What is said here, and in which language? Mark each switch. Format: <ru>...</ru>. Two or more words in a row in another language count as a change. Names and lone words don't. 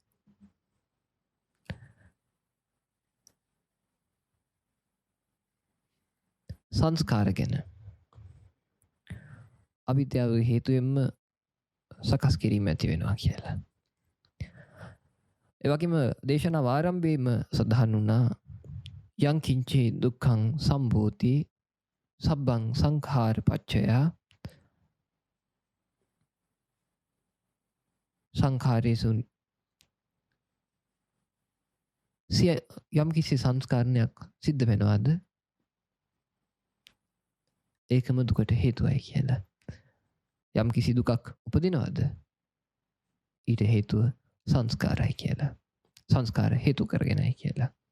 <si>සංස්කාර ගැන අවිද්‍යාව හේතුවෙන්ම සකස් කිරීම ඇති වෙනවා කියලා. ඒ වගේම දේශනා ආරම්භයේම සඳහන් වුණා</si> <pi>යං කිංචේ දුක්ඛං සම්භූති සබ්බං සංඛාර පච්චය</pi> <si>සංඛාරේසු යම් කිසි සංස්කාරණයක් සිද්ධ වෙනවාද ඒකම දුකට හේතුවයි කියලා. යම් කිසි දුකක් උපදිනවාද ඊට හේතුව සංස්කාරයි කියලා. සංස්කාර හේතු කරගෙනයි කියලා.</si>